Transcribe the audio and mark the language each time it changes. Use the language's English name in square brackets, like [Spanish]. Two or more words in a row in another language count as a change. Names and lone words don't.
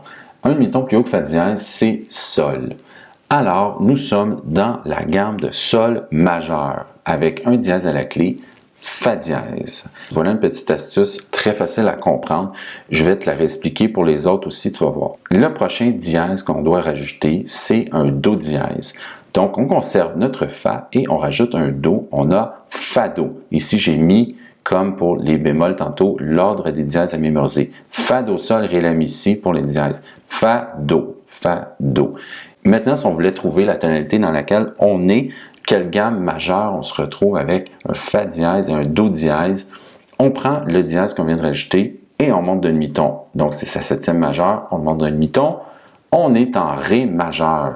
[French] Un demi-ton plus haut que fa dièse, c'est sol. Alors, nous sommes dans la gamme de sol majeur avec un dièse à la clé, fa dièse. Voilà une petite astuce très facile à comprendre. Je vais te la réexpliquer pour les autres aussi, tu vas voir. Le prochain dièse qu'on doit rajouter, c'est un do dièse. Donc, on conserve notre fa et on rajoute un do. On a fa do. Ici, j'ai mis, comme pour les bémols tantôt, l'ordre des dièses à mémoriser. Fa do sol, ré, la, mi, si pour les dièses. Fa do, fa do. Maintenant, si on voulait trouver la tonalité dans laquelle on est, quelle gamme majeure on se retrouve avec un fa dièse et un do dièse, on prend le dièse qu'on vient de rajouter et on monte d'un demi-ton. Donc, c'est sa septième majeure, on monte d'un demi-ton. On est en ré majeur.